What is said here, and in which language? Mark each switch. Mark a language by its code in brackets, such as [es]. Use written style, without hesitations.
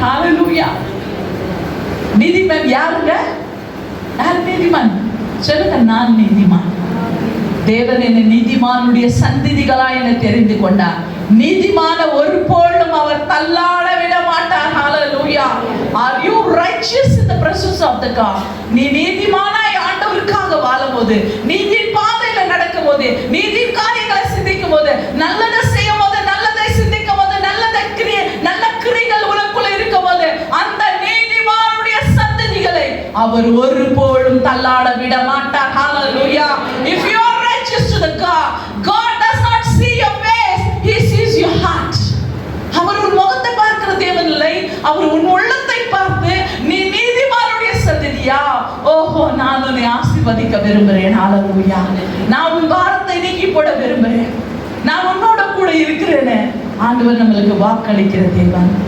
[ta] ஹalleluya. நீதிமான் யாருங்க? யார் நீதிமான்? சொல்லுங்க. நான் நீதிமான். தேவன் என்னை நீதிமானுடைய சந்ததிகளாய் என்னை தெரிந்து கொண்டார். நீதிமான ஒருபோதும் அவர் தள்ளாட விட மாட்டார். ஹalleluya. [en] Are you righteous in the presence of the God? [ta] நீ நீதிமானாய் ஆண்டவருக்காக வாழும்போது, நீதியின் பாதையில நடக்கும்போது, நீதியின் காரியங்களை சிந்திக்கும் போது, நல்லதை செய்யும் போது, நல்லதை சிந்திக்கும் போது, நல்ல கிரியைகள் உனக்குள்ள இருக்கும் போது, அந்த நீதிமானுடைய சந்ததிகளை அவர் ஒருபோதும் தள்ளாட விட மாட்டார். ஹalleluya. [en] If you are righteous to the God, God does not see your face, he sees your heart. [ta] அவர் உன் முகத்தை பார்க்கிற தேவன் இல்லை, அவர் உன் உள்ளத்தை பார்த்து நீ நீதிமானுடைய சந்ததியா, ஓஹோ நான் உன்னை ஆசீர்வதிக்க விரும்புகிறேன். ஹalleluya. நான் உன் பாரத்தை நீக்கி போட விரும்புகிறேன், நான் உன்னோட கூட இருக்கிறேன்னு ஆண்டவர் நம்மளுக்கு வாக்களிக்கிற தேவன்.